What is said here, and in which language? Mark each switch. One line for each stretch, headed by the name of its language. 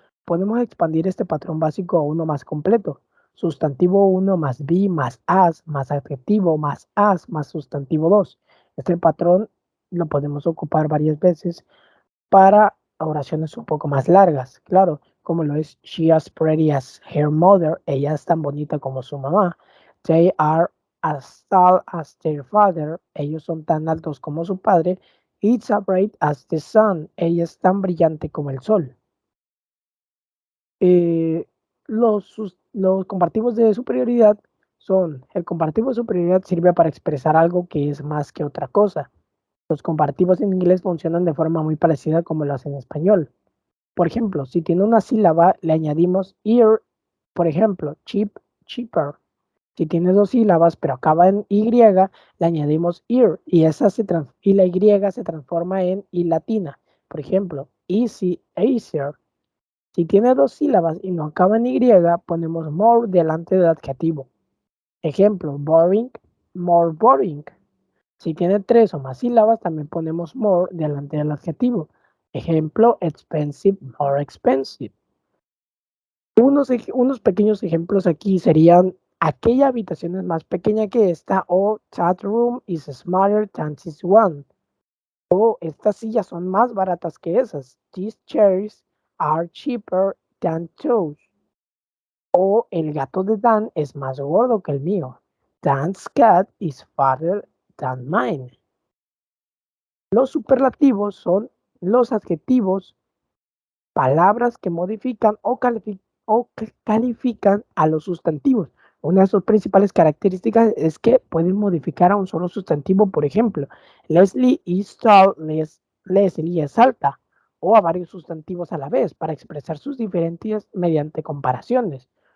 Spanish: Podemos expandir este patrón básico a uno más completo. Sustantivo 1 más be más adjetivo más as más sustantivo 2. Este patrón lo podemos ocupar varias veces para oraciones un poco más largas, claro, como lo es
English: she as pretty as her mother,
Spanish: ella es tan bonita como su mamá.
English: They are as tall as their father,
Spanish: ellos son tan altos como su padre.
English: It's as bright as the sun,
Spanish: ella es tan brillante como el sol. Eh, los comparativos de superioridad son, el comparativo de superioridad sirve para expresar algo que es más que otra cosa. Los comparativos en inglés funcionan de forma muy parecida como lo hacen en español. Por ejemplo, si tiene una sílaba, le añadimos ear, por ejemplo,
English: cheap, cheaper.
Spanish: Si tiene dos sílabas, pero acaba en Y, le añadimos ear y, y la Y se transforma en I latina. Por ejemplo,
English: easy, easier.
Spanish: Si tiene dos sílabas y no acaba en Y, ponemos more delante del adjetivo. Ejemplo,
English: boring, more boring.
Spanish: Si tiene tres o más sílabas, también ponemos more delante del adjetivo. Ejemplo,
English: expensive, more expensive.
Spanish: Unos pequeños ejemplos aquí serían aquella habitación es más pequeña que esta, o
English: that room is smaller than this one,
Spanish: o estas sillas son más baratas que esas.
English: These chairs are cheaper than those.
Spanish: O el gato de Dan es más gordo que el mío.
English: Dan's cat is fatter than mine.
Spanish: Los superlativos son los adjetivos, palabras que modifican o califican a los sustantivos. Una de sus principales características es que pueden modificar a un solo sustantivo. Por ejemplo,
English: Leslie is tall,
Spanish: Leslie es alta, o a varios sustantivos a la vez para expresar sus diferencias mediante comparaciones.